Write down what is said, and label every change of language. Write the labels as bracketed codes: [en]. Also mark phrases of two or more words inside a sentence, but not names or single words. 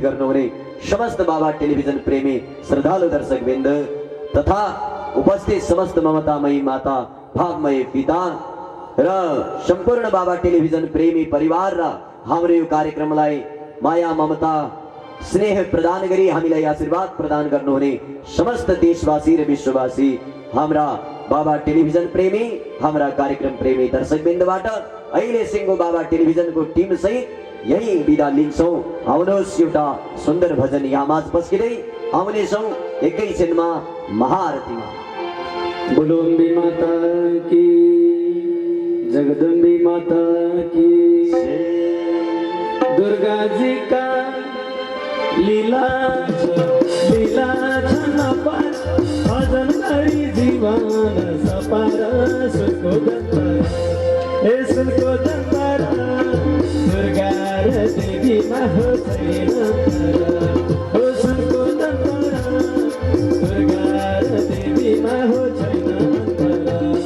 [ne] गर्नुहुने समस्त बाबा टेलिभिजन प्रेमी श्रद्धालु दर्शकवृन्द तथा उपस्थित समस्त ममतामयी माता, भावमय पिता र सम्पूर्ण बाबा टेलिभिजन प्रेमी परिवार र हाम्रो यो कार्यक्रमलाई माया ममता स्नेह प्रदान गरी हामीलाई आशीर्वाद प्रदान गर्नुहुने समस्त देशवासी र विश्ववासी हाम्रा बाबा टेलिभिजन प्रेमी, हाम्रा कार्यक्रम प्रेमी दर्शकवृन्दबाट अहिले सिंगो बाबा टेलिभिजनको टिम सहित यही बिदा लिन्छौं। आउनुहोस् एउटा सुन्दर भजन यहाँमाझ पस्किँदै आउनेछौं एकैछिनमा महाआरतीमा। [hi] बोलो अम्बे माता की, जगदम्बे माता की, दुर्गा जी का लीला [ne] छन पार, भजन करी जीवन सपार, सुनको दंतारा, हे सुनको दंतारा, दुर्गा र देवी माहो छैन तारा, हो सुनको दंतारा, दुर्गा र देवी माहो छैन तारा।